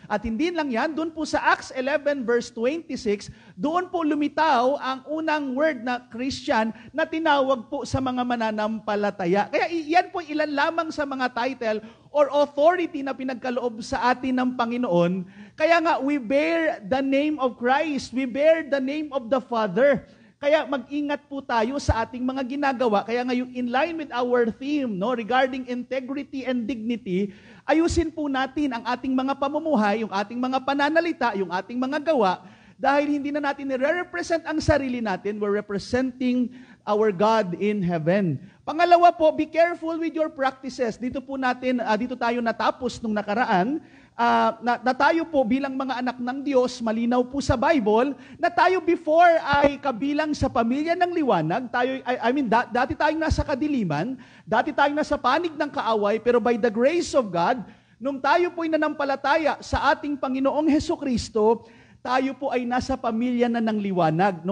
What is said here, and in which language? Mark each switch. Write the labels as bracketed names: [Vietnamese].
[Filipino] At hindi lang yan, doon po sa Acts 11 verse 26, doon po lumitaw ang unang word na Christian na tinawag po sa mga mananampalataya. Kaya yan po ilan lamang sa mga title or authority na pinagkaloob sa atin ng Panginoon. Kaya nga, [English] we bear the name of Christ. We bear the name of the Father. [Filipino] Kaya mag-ingat po tayo sa ating mga ginagawa. Kaya nga, yung [English] in line with our theme, [Filipino] no, [English] regarding integrity and dignity, [Filipino] ayusin po natin ang ating mga pamumuhay, yung ating mga pananalita, yung ating mga gawa, dahil hindi na natin nire-represent ang sarili natin, [English] we're representing our God in heaven. [Filipino] Pangalawa po, [English] be careful with your practices. [Filipino] Dito tayo natapos nung nakaraan, na tayo po bilang mga anak ng Diyos, malinaw po sa Bible, na tayo before ay kabilang sa pamilya ng liwanag, dati tayong nasa kadiliman, dati tayong nasa panig ng kaaway, pero [English] by the grace of God, [Filipino] nung tayo po'y nanampalataya sa ating Panginoong Hesukristo, tayo po ay nasa pamilya na ng liwanag.